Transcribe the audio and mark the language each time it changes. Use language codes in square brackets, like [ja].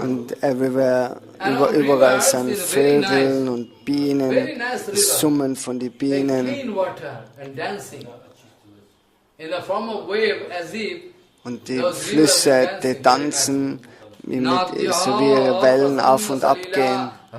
[de] Und überall sind Vögel und Bienen, das Summen von den Bienen. [en] Clean water and dancing in the form of wave as if. [de] Und die Flüsse, die tanzen, so wie ihre Wellen auf und ab gehen.